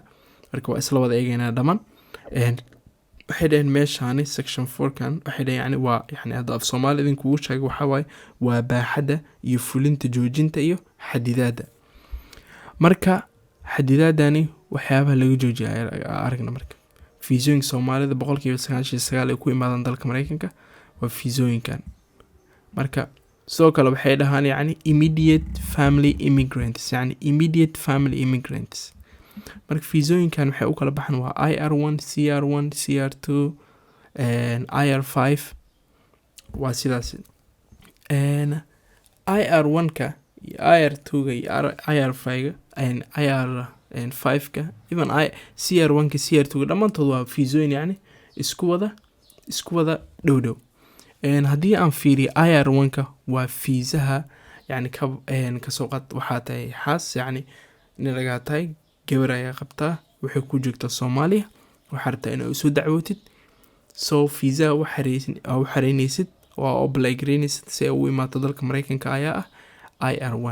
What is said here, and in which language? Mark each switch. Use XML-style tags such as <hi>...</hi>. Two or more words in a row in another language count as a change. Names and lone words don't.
<so>marka waa isla wada eegaynaa dhamaan. waxay dhaheen meeshani section 4 kan waxay dhaheen yani waa yani hadda af Soomaali idinku uu sheegay waxa waaye waa baaxada iyo fulinta joojinta iyo xadidaada. marka xadidaadani waxyaabaha laga joojiyay aragna marka fiisooyinka Soomaalida 99% ay ku imaadaan dalka Mareykanka waa fiisooyinkan. marka sidoo kale waxay dhahaan yani</so> <en>immediate family immigrants</en> <so>yani</so> <en>immediate family immigrants.</en> <so>marka fiisooyinkan waxay u kala baxaan waa IR1 CR1 CR2 IR5 waa sidaas. IR1ka IR2ga IR5ga IR5ka even CR1ka CR2ga dhamaantood waa fiisooyin yani isku wada dhow. haddii aan fiiriyo IR1ka waa fiisaha yani ka soo qad waxaa tahay xaas yani in laga tahay gabar ayaa qabtaa waxay ku joogtaa Soomaaliya waxaa rabtaa inaad soo dacwootid soo fiisa u xareynaysid waa oo blagreenist si ay u imaato dalka Mareykanka ayaa ah IR1.</so>